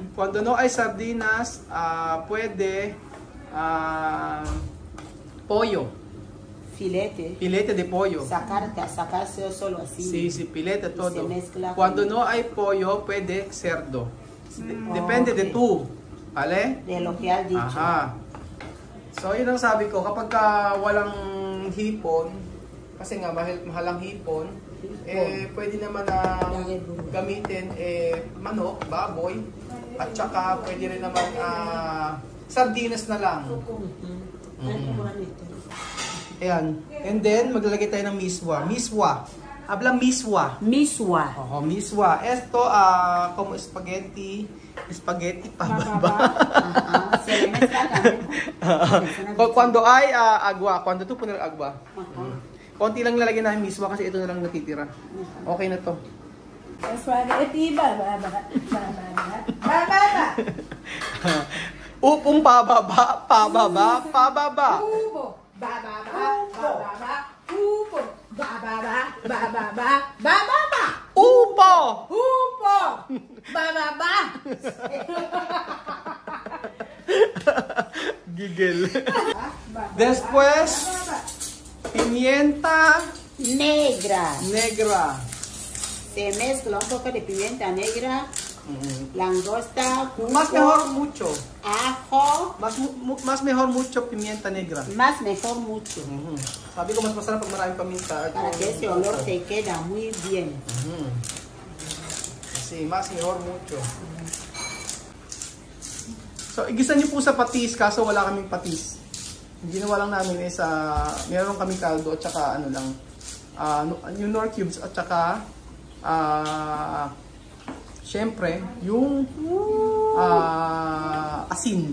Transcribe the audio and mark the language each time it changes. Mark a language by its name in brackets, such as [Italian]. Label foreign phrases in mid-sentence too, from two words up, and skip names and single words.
[Spanish] cuando no hay sardinas, puede pollo, Filete. filete de pollo. Sacarse solo así. Sí, sí, filete todo. se mezcla Cuando con- no hay pollo, puede cerdo. Depende de ok. tú, ¿vale? De lo que has dicho. Aha. [Filipino] So, yun ang sabi ko, kapag walang hipon, kasi nga mahal ang hipon, pwede naman na gamitin manok, baboy, at saka pwede rin naman sardinas na lang. Ayan. And then, maglalagay tayo ng miswa. [Spanish] Miswa. Habla miswa. [Filipino] Miswa. Oh, miswa. [Spanish] Esto, como spaghetti. [Filipino] Spaghetti pa ba? [Spanish] Ajá. Se le mezcla también. Cuando hay agua, cuando tú poner agua. Ajá. [Filipino] Konti lang lalagyan namin miswa kasi ito na lang natitira. Okay na to. Spaghetti, bababa, bababa, bababa. Upong pababa, pababa, pababa. Upo, bababa, bababa, upo, bababa, bababa, bababa. Upo! Upo, bababa. Gigil. [Spanish] Después, pimienta Negra. negra. Se mezcla un poco de pimienta negra, langosta, Más pulpo, mejor mucho. ajo. Más mejor mucho pimienta negra. Más mejor mucho. [Filipino] Sabi ko mas masarap pag maraming paminta. [Spanish] Para que ese olor te queda muy bien. Sí, más mejor mucho. [Filipino] So, igisa niyo po sa patis, kaso wala kaming patis. Ang ginawa lang namin is, meron kaming kaldo at saka ano lang, yung nor cubes at saka, syempre, yung asin.